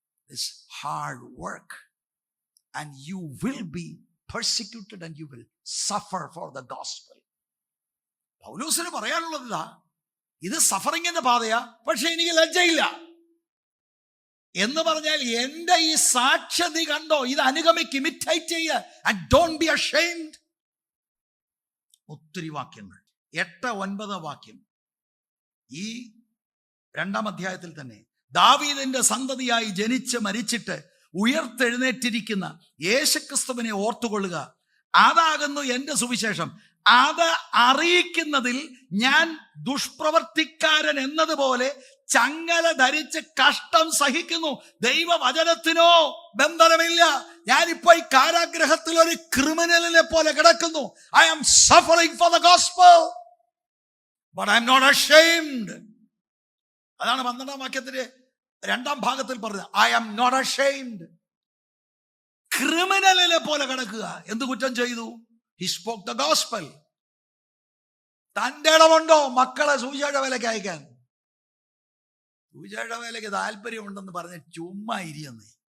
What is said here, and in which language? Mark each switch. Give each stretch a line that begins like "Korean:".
English: This hard work and you will be persecuted and you will suffer for the gospel.
Malayalam: പൗലോസിന് പറയാനുള്ളത് ഇതാ, ഇത് സഫറിങ്ങിന്റെ പാതയാ, പക്ഷെ എനിക്ക് ലജ്ജയില്ല എന്ന് പറഞ്ഞാൽ എന്റെ ഈ സാക്ഷ്യം നീ കണ്ടോ, ഇത് അനുഗമിക്ക്, ഇമിറ്റേറ്റ് ചെയ്യുക.
English: and don't be ashamed.
Malayalam: ഒത്തിരി വാക്യങ്ങൾ, 8-9 വാക്യം ഈ 2-ാം അധ്യായത്തിൽ തന്നെ. ദാവീദിന്റെ സന്തതിയായി ജനിച്ച് മരിച്ചിട്ട് ഉയർത്തെഴുന്നേറ്റിരിക്കുന്ന യേശുക്രിസ്തുവിനെ ഓർത്തുകൊള്ളുക. അതാകുന്നു എന്റെ സുവിശേഷം. അത് അറിയിക്കുന്നതിൽ ഞാൻ ദുഷ്പ്രവർത്തിക്കാരൻ എന്നതുപോലെ ചങ്ങല ധരിച്ച് കഷ്ടം സഹിക്കുന്നു. ദൈവവചനത്തിനോ ബന്ധനമില്ല. ഞാനിപ്പോ ഈ കാരാഗ്രഹത്തിൽ ഒരു ക്രിമിനലിനെ പോലെ കിടക്കുന്നു.
English: I am suffering for the gospel, but I am not ashamed.
Malayalam: അതാണ് 12-ാം വാക്യത്തിന്റെ 2-ാം ഭാഗത്തിൽ പറഞ്ഞത്.
English: I am not ashamed.
Malayalam: ക്രിമിനലിനെ പോലെ കിടക്കുക. എന്ത് കുറ്റം ചെയ്തു?
English: He spoke the gospel.
Malayalam: തന്റെ ഇടമുണ്ടോ മക്കളെ സുവിശേഷ വേലയ്ക്ക് അയക്കാൻ? സുവിശേഷ വേലയ്ക്ക് താല്പര്യമുണ്ടെന്ന് പറഞ്ഞ് ചുമ്മാ ഇരിയെന്നേ.